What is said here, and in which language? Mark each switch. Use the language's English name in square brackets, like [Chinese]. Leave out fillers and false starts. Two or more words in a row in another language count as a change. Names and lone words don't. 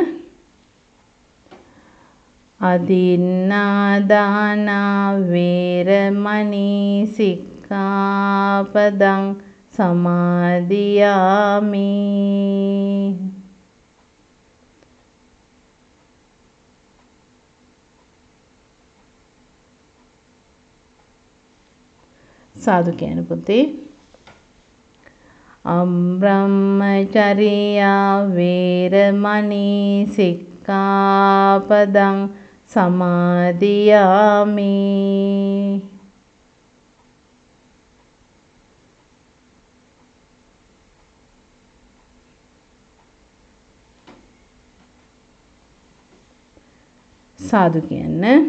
[Pali] අදින්නාදානා වේරමණී සික්ඛාපදං සමාදියාමි. [Sinhala] සාදු කියන පුතේ. [Pali] අබ්‍රහ්මචර්යා වේරමණී සික්ඛාපදං සමාදියාමි. [Sinhala] සාදු කියන්න.